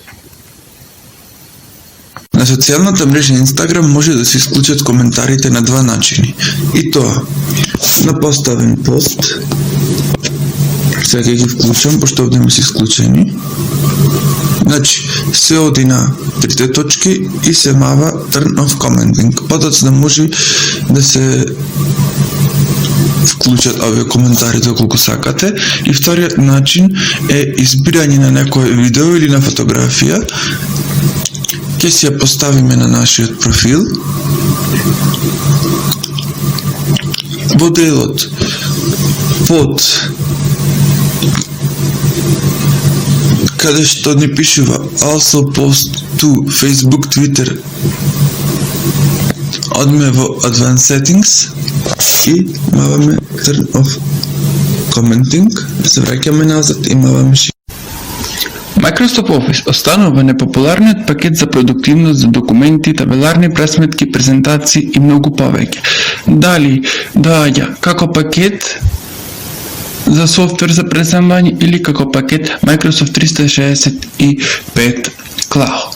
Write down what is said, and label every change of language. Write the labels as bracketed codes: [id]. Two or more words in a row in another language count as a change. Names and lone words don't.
[mk] На социјалната мрежа Instagram може да се исклучат коментарите на два начини. И тоа, на поставен пост, сега ќе ги вклучам, пошто овде ми се исклучени. Значи, се оди на трите точки и се мава [en] Turn off commenting. [mk] Подоцна може да се вклучат овие коментари доколку сакате. И вториот начин е избирање на некој видео или на фотографија. Ќе си ја поставиме на нашиот профил. Во делот под каде што ни пишува [en] also post to Facebook, Twitter, [mk] одме во [en] Advanced Settings [mk] и маваме [en] Turn off commenting, [mk] се враќаме назад и маваме Microsoft Office останува непопуларниот пакет за продуктивност за документи, табеларни пресметки, презентации и многу повеќе. Дали доаѓа како пакет за софтвер за преземање или како пакет Microsoft 365 Cloud.